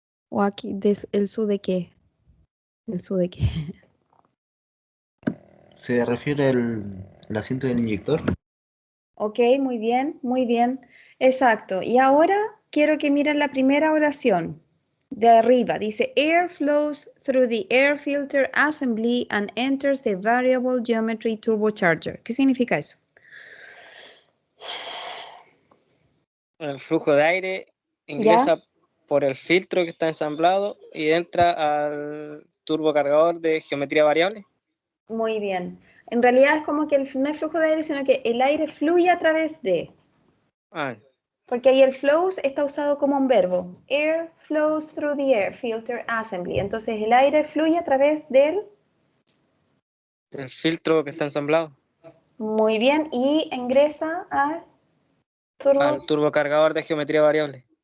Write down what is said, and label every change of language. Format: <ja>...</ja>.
<es>¿O aquí, el su de qué? ¿El su de qué? ¿Se refiere al asiento del inyector? Ok, muy bien, muy bien. Exacto. Y ahora quiero que miren la primera oración de arriba. Dice,</es> <en>air flows through the air filter assembly and enters the variable geometry turbocharger.</en> <es>¿Qué significa eso? El flujo de aire ingresa por el filtro que está ensamblado y entra al turbocargador de geometría variable. Muy bien. En realidad es como que no es flujo de aire, sino que el aire fluye a través de. Ah, Porque ahí el flows está usado como un verbo.</es> <en>Air flows through the air filter assembly.</en> <es>Entonces el aire fluye a través del. del filtro que está ensamblado. Muy bien. Y ingresa al Al turbocargador de geometría variable.</es>